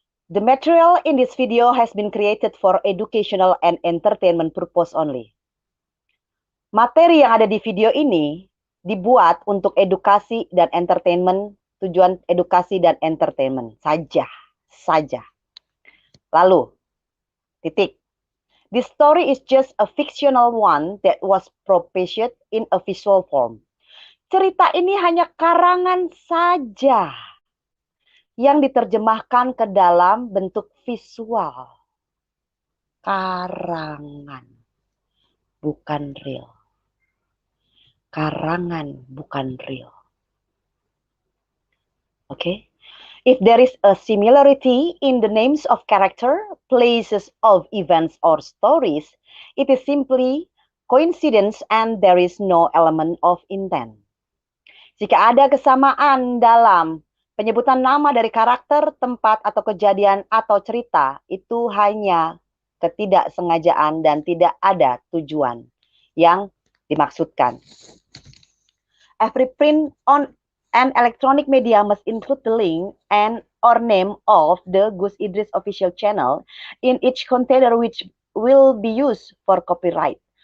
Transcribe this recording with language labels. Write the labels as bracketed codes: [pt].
[en] The material in this video has been created for educational and entertainment purpose only. [id] Materi yang ada di video ini dibuat untuk edukasi dan entertainment, tujuan edukasi dan entertainment saja. Lalu, titik. [en] This story is just a fictional one that was proposed in a visual form. [id] Cerita ini hanya karangan saja yang diterjemahkan ke dalam bentuk visual. Karangan, bukan real. Karangan, bukan real. Okay? [en] If there is a similarity in the names of character, places of events or stories, it is simply coincidence and there is no element of intent. [id] Jika ada kesamaan dalam penyebutan nama dari karakter, tempat, atau kejadian, atau cerita, itu hanya ketidaksengajaan dan tidak ada tujuan yang dimaksudkan. [en] Every print on an electronic media must include the link and or name of the Gus Idris official channel in each container which will be used for copyright.